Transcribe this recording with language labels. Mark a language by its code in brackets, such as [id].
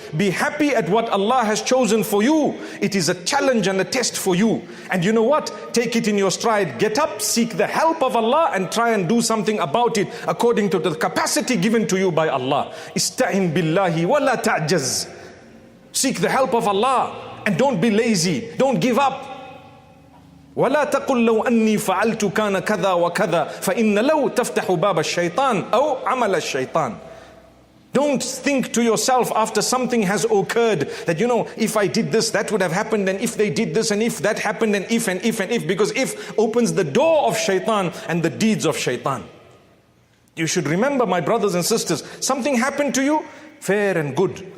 [en] Be happy at what Allah has chosen for you. It is a challenge and a test for you. And you know what? Take it in your stride. Get up, seek the help of Allah, and try and do something about it according to the capacity given to you by Allah. [ar] Ista'in billahi wa la ta'jaz. [en] Seek the help of Allah and don't be lazy. Don't give up. [ar] ولا تقل لو أني فعلت كان كذا وكذا فإن لو تفتح باب الشيطان أو عمل الشيطان. [en] Don't think to yourself after something has occurred that, you know, if I did this, that would have happened, and if they did this, and if that happened, and if, because if opens the door of shaitan and the deeds of shaitan. You should remember, my brothers and sisters, something happened to you, fair and good.